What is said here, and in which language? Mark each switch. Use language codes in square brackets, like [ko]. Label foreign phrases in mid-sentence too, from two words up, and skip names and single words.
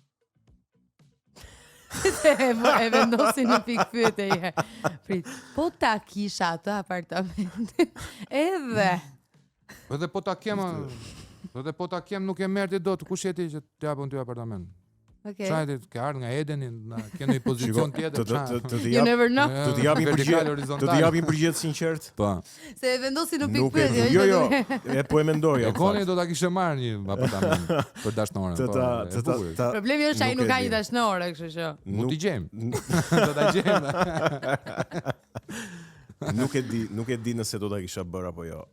[sq] E vendosin në pikë pyetje një. Prit. Po ta kisha atë apartamentin. Edhe po ta kem nuk e merrti dot kush je ti që të japun ty apartament. Okej. Çajti ke ardhur nga Edeni, ke në një pozicion tjetër. [en] You never know. [sq] Të të japim përgjigje sinqert. Po. Se e vendosin në pikë pyetje. Jo, po e mendoj. E koni do ta kishte marrë një apartament për dashnorën. Problemi është ai nuk ka një dashnore, kështu që. Mund t'i gjejmë. Do ta gjejmë. Nuk e di nëse do ta kisha bërë apo jo.